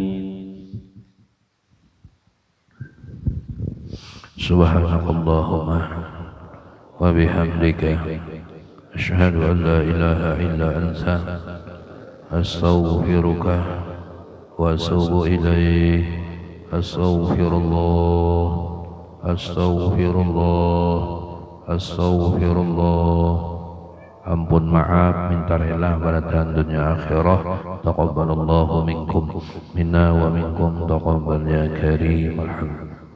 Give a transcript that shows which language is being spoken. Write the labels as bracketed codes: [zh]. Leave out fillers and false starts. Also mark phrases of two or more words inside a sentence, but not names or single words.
[ar] سبحانك اللهم وبحمدك أشهد أن لا إله إلا أنت أستغفرك وأتوب إليه. أستغفر الله أستغفر الله أستغفر الله. [ms] Ampun, maaf, minta rela badan dunia akhirah. [ar] تقبل الله منكم منا ومنكم تقبل يا كريم. Alhamdulillah.